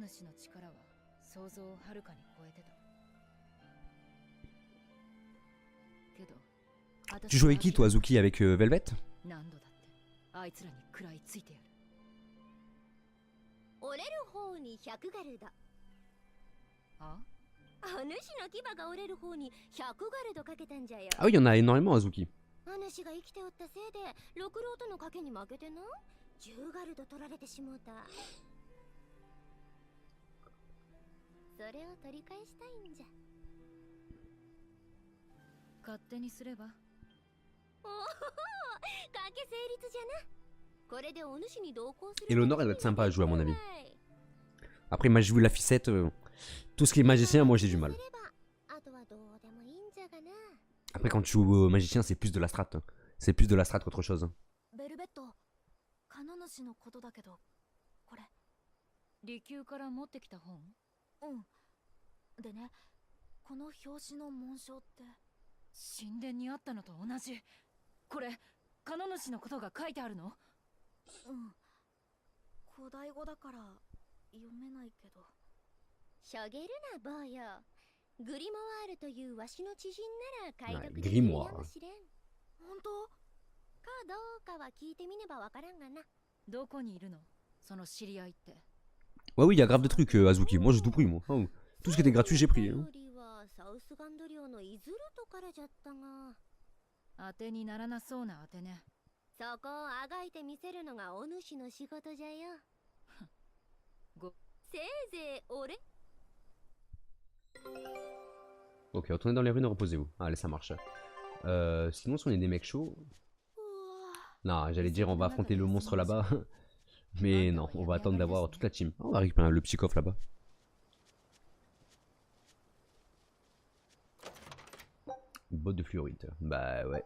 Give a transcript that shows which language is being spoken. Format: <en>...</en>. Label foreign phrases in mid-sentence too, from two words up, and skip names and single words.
<fr>Tu joues avec qui toi Azuki? Avec Velvet? Ah oui, il y en a énormément Azuki.</fr> <ja>主が生きておったせいで六郎との賭けに負けてな10ガルド取られてしもうたそれを取り返したいんじゃ勝手にすればおお賭け成立じゃなこれでお主に同行する</ja> <fr>Et l'honneur elle va être sympa à jouer à mon avis. Après moi je joue la ficette, tout ce qui est magicien moi j'ai du mal. Après quand tu joues au magicien c'est plus de la strat. C'est plus de la strat qu'autre chose.</fr> <ja>利休から持ってきた本？うんでねこの表紙の紋章って神殿にあったのと同じこれカノ主のことが書いてあるの？うん古代語だから読めないけどしょげるな坊よ。グリモワールというわしの知人なら解読できるグリモワールやもしれん。本当かどうかは聞いてみねばわからんがな。どこにいるのその知り合いって。</ja> <fr>Ouais, oui, il y a grave de trucs, Azuki. Moi, j'ai tout pris, moi. Oh, tout ce qui était gratuit, j'ai pris. Hein.</fr> <ja>サウスガンド領のイズルトからじゃったが。当てにならなそうな当てね。そこをあがいてみせるのがお主の仕事じゃよ。せいぜい俺。</ja> <fr>Ok, retournez dans les ruines et reposez-vous. Allez, ça marche. Sinon, si on est des mecs chauds... Non, j'allais dire on va affronter le monstre là-bas. Mais non, on va attendre d'avoir toute la team. On va récupérer le petit coffre là-bas. Botte de fluorite. Bah ouais.</fr>